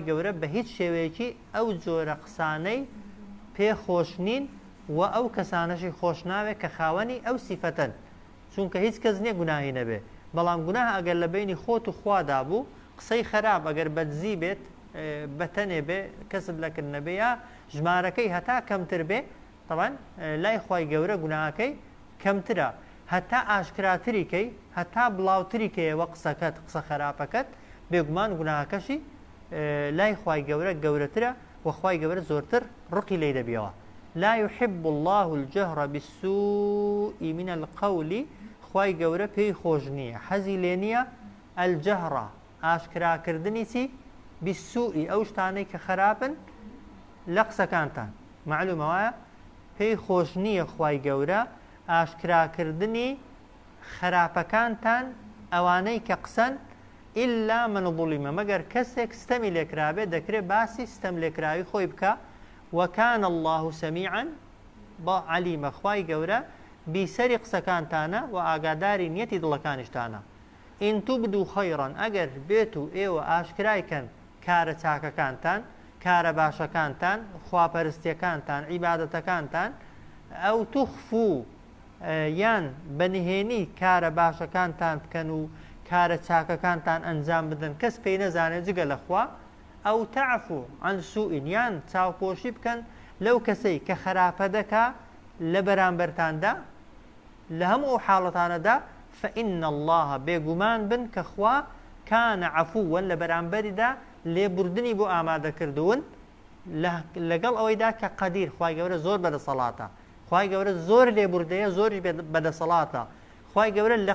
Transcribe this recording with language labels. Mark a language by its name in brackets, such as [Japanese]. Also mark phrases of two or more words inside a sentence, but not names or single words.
[Central Kurdish] گەورە بە هیچ شێوەیەکی ئەو جۆرە قسانەی پێ خۆش نین و ئەو کەسانەشی خۆش ناوێت کە خاوەنی ئەو سیفەتەن، چونکە هیچ کەس نییە گوناهی نەبێ، بەڵام گوناه ئەگەر لە بینی خۆت و خوادا بوو، قسەی خراپ ئەگەر بەدزی بێت، بەتەنێ بێ، کەسب لەکرد نەبێ، یا ژمارەکەی هەتا کەمتر بێ، طبعا لای خوای گەورە گوناهەکەی کەمترە. هەتا ئاشکراتریکەی، هەتا بڵاوتریکەیەوە قسەکەت، قسە خراپەکەت، بێگومان گوناهەکەشی لای خوای گەورە گەورەترە و خوای گەورە زۆرتر ڕقی لێ دەبیەوە. [Arabic] لا يحب الله الجهر بالسوء من القول. [Central Kurdish] خوای گەورە پێی خۆش نییە، حەزی لێ نییە الجهرە ئاشکراکردنی چی؟ بالسوء ئەو شتانەی کە خراپن لە قسەکانتان. معلومە وایە پێی خۆش نییە خوای گەورە ئاشکراکردنی خراپەکانتان ئەوانەی کە قسەن [Arabic] إلا من ظلم [Central Kurdish] مەگەر کەسێک ستەمی لێکرابێ دەکرێت باسی ستەم لێکراوی خۆی بکە. [Arabic] وەکان الله سەمیعا عەلیمە. [Central Kurdish] خوای گەورە بیسەری قسەکانتانە و ئاگاداری نیەتی دڵەکانیشتانە. [Arabic] ئین توبدوا خەیڕەن [Central Kurdish] ئەگەر بێت و ئێوە ئاشکرایکەن کارە چاکەکانتان، کارە باشەکانتان، خواپەرستیەکانتان، عیبادەتەکانتان، ئەو توخفو یان بەنهێنی کارە باشەکانتان بکەن و کارە چاکەکانتان ئەنجام بدەن، کەس پێی نەزانێت جگە لەخوا، ئەو [Arabic] تعفو عن سوء [Central Kurdish] یان چاوپۆشی بکەن لەو کەسەی کە خراپە دەکا لە بەرامبەرتاندا لە هەموو ئەو حاڵەتانەدا، [Arabic] فإن الله [Central Kurdish] بێگومان بن کە خوا [Arabic] کانە عەفووەن [Central Kurdish] لە بەرامبەریدا لێبوردنی بۆ ئامادەکردوون لەگەڵ ئەوەیدا کە قەدیر خوای گەورە زۆر بەدەسەڵاتە، خوای گەورە زۆر لێبوردەیە، زۆری بەدەسەڵاتە، خوای گەورە لە